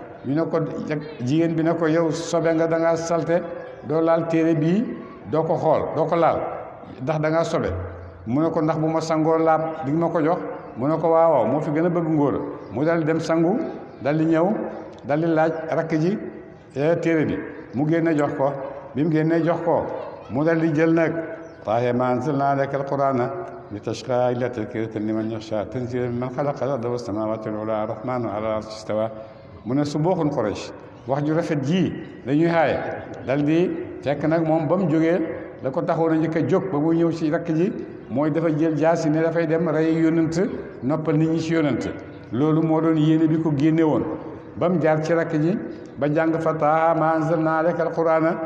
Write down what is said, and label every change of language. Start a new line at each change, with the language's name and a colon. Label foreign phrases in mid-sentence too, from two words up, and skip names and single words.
Wolof: ne ko jigéen bi ne ko yow sobe nga da ngaa salte doo laal téere bii doo ko xool doo ko laal ndax da ngaa sobe mu ne ko ndax bu ma sangoo laab di nga ma ko jox mu ne ko waaw moo fi gën a bëgg ngóor mu dal di dem sangu dal di ñëw dal di laaj rakk ji téere bi mu génne jox ko bi mu génnee jox ko mu dal di jël nag
Arabic: طه ما أنزلنا عليك القرآن لتشقى إلا تذكرة لمن يخشى تنزيلا ممن خلق الأرض والسماوات العلى الرحمن على العرش استوى
Wolof: mu ne su booxun Quraysh wax ju rafet ji dañuy xaaye dal di fekk nag moom ba mu jógee la ko taxoon a njëkk a jóg ba mu ñëw ci rakk ji mooy dafa jël jaasi ne dafay dem rey yónnant noppal nit ñi ci yónnant loolu moo doon yéene bi ko génne woon ba mu jaar ci rakk ji ba jàng fa
Arabic: طه ما أنزلنا عليك القرآن